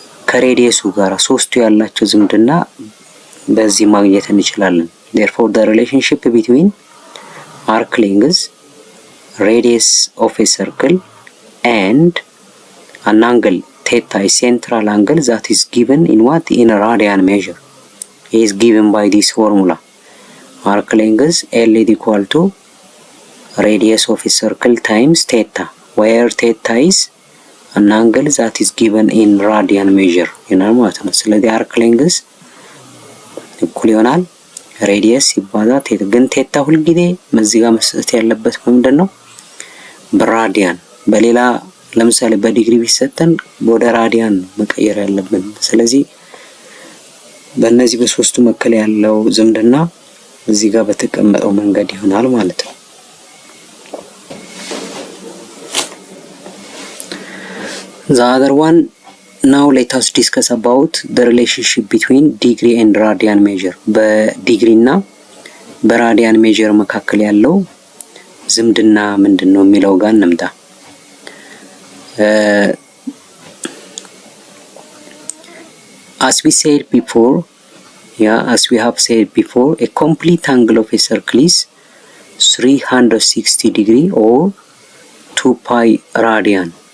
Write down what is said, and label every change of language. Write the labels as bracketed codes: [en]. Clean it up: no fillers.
[am] ከሬዲየሱ ጋር ሶስቱ ያላቸው ዝምድና በዚህ ማግኘት እንችላለን። [en] therefore the relationship between arc length, radius of a circle and an angle theta, a central angle that is given in what? In a radian measure, is given by this formula. Arc length L is equal to radius of a circle times theta, where theta is an angle that is given in radian measure [am] ይሆናል ማለት ነው። ስለዚህ አርክ ሌንግዝ እኩል ይሆናል ሬዲየስ ሲባዛ ቴታ። ግን ቴታ ሁልጊዜ እዚህ ጋር መስጠት ያለበት ምንድነው? በራዲያን። በሌላ ለምሳሌ በዲግሪ ቢሰጠን ወደ ራዲያን መቀየር ያለብን። ስለዚህ በእነዚህ በሶስቱ መካከል ያለው ዝምድና እዚህ ጋር በተቀመጠው መንገድ ይሆናል ማለት ነው። [en] The other one, now let us discuss about the relationship between degree and radian measure. [am] በዲግሪ እና በራዲያን ሜጀር መካከል ያለው ዝምድና ምንድነው የሚለው ጋር እንምጣ። [en] As we said before, as we have said before, a complete angle of a circle is 360 degree or 2 pi radian.